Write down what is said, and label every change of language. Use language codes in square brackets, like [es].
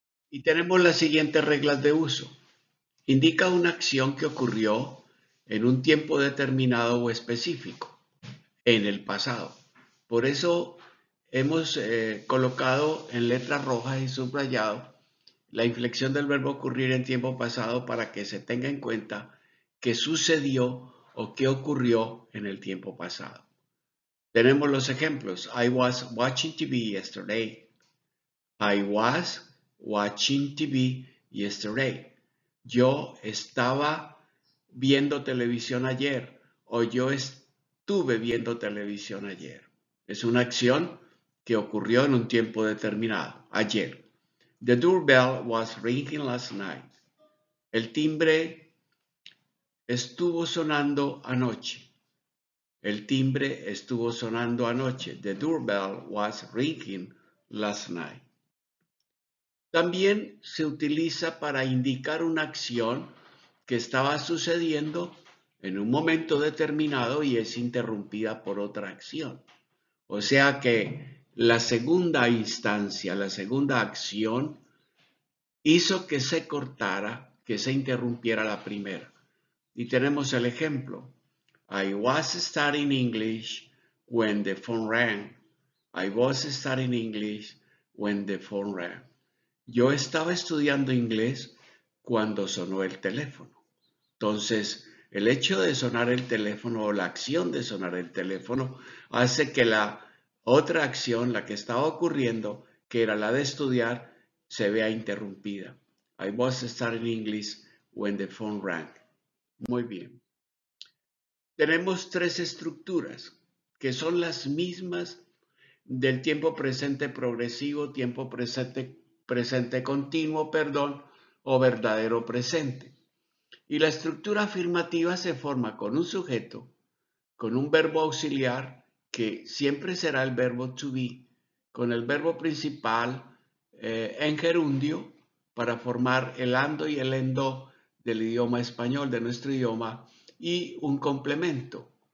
[es] Y tenemos las siguientes reglas de uso. Indica una acción que ocurrió en un tiempo determinado o específico, en el pasado. Por eso hemos colocado en letras rojas y subrayado la inflexión del verbo ocurrir en tiempo pasado para que se tenga en cuenta qué sucedió o qué ocurrió en el tiempo pasado. Tenemos los ejemplos. [en] I was watching TV yesterday. I was watching TV yesterday. [es] Yo estaba viendo televisión ayer o yo estuve viendo televisión ayer. Es una acción que ocurrió en un tiempo determinado, ayer. [en] The doorbell was ringing last night. [es] El timbre estuvo sonando anoche. El timbre estuvo sonando anoche. [en] The doorbell was ringing last night. [es] También se utiliza para indicar una acción que estaba sucediendo en un momento determinado y es interrumpida por otra acción. O sea que la segunda instancia, la segunda acción, hizo que se cortara, que se interrumpiera la primera. Y tenemos el ejemplo. [en] I was studying English when the phone rang. I was studying English when the phone rang. [es] Yo estaba estudiando inglés cuando sonó el teléfono. Entonces, el hecho de sonar el teléfono o la acción de sonar el teléfono hace que la otra acción, la que estaba ocurriendo, que era la de estudiar, se vea interrumpida. [en] I was studying English when the phone rang. [es] Muy bien. Tenemos tres estructuras que son las mismas del tiempo presente progresivo, tiempo presente continuo, perdón, o verdadero presente. Y la estructura afirmativa se forma con un sujeto, con un verbo auxiliar, que siempre será el verbo to be, con el verbo principal en gerundio, para formar el ando y el endo del idioma español, de nuestro idioma, y un complemento.